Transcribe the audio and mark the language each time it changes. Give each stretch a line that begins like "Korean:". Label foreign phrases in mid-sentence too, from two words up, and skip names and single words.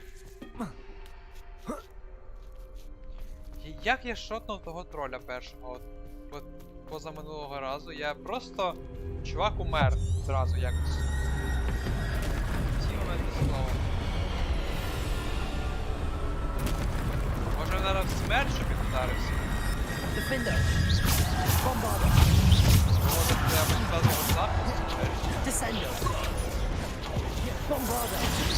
Ukrainian: Як я шотнув того троля першого? От позаминулого разу. Я просто... Чувак умер зразу якось. Ці моменти слова. Може, зараз смерть, щоб він ударився? Defender. Bombarder. Може, треба стати його захист? Descender. Bombarder.